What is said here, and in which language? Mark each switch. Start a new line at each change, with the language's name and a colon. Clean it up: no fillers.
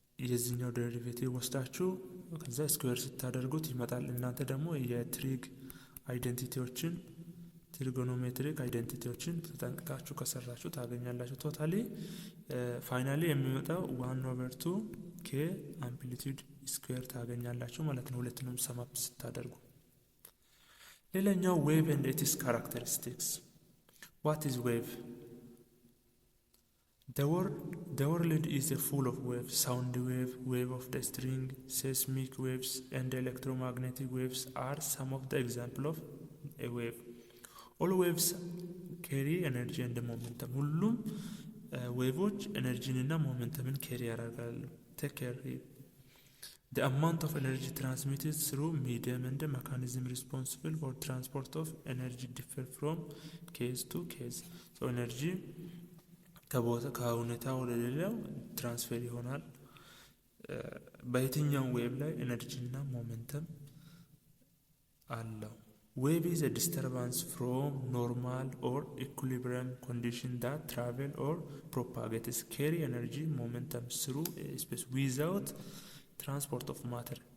Amharic: የዚህኛው ዴሪቬቲቭ ወስዳችሁ ከዛ ስኩዌር ስታደርጉት ይመጣል። እናንተ ደግሞ የትሪግ አይደንቲቲዎችን ትሪጎኖሜትሪክ አይደንቲቲዎችን ተጠንቅቃችሁ ከሰራችሁ ታገኛላችሁ። ቶታሊ ፋይናሊ የሚመጣው 1/2 ኬ አምፕሊቲዩድ ስኩዌር ታገኛላችሁ ማለት ነው። ሁለቱንም ሰም አፕ ስታደርጉ። ሌላኛው ዌቭ ኤንድ ኢትስ ካራክተሪስቲክስ። ዋት ኢዝ ዌቭ?
English: The world is full of waves. Sound wave, wave of the string, seismic waves, and electromagnetic waves are some of the examples of a wave. All waves carry energy and momentum.
Amharic: ሁሉም ዌቮች ኤነርጂን እና ሞመንተምን carry ያደርጋሉ።
English: Take care. The amount of energy transmitted through medium and the mechanism responsible for transport of energy differ from case to case.
Amharic: So energy ከሁኔታ ወደ ሌላው ትራንስፈር ይሆናል። በየትኛው ዌቭ ላይ ኤነርጂ እና ሞመንተም አለው።
English: Wave is a disturbance from normal or equilibrium condition that travel or propagates carry energy momentum through a space without transport of matter.